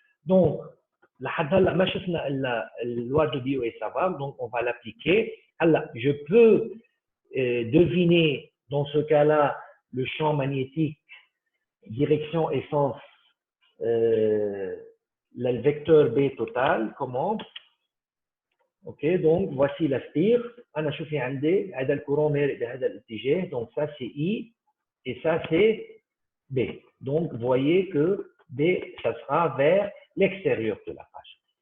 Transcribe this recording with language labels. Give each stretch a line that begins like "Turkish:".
French: Donc,
Arabic: لحد هلا ما شفنا الا
French: loi de Biot et Savart, donc on va l'appliquer. هلا je peux deviner dans ce cas-là le champ magnétique direction et sens le vecteur B total. Comment? ok, donc voici la spire.
Arabic: انا شو في عندي هذا الكورون مارق بهذا الاتجاه,
French: donc ça c'est I et ça c'est B. Donc voyez que B ça sera vers l'extérieur de la page.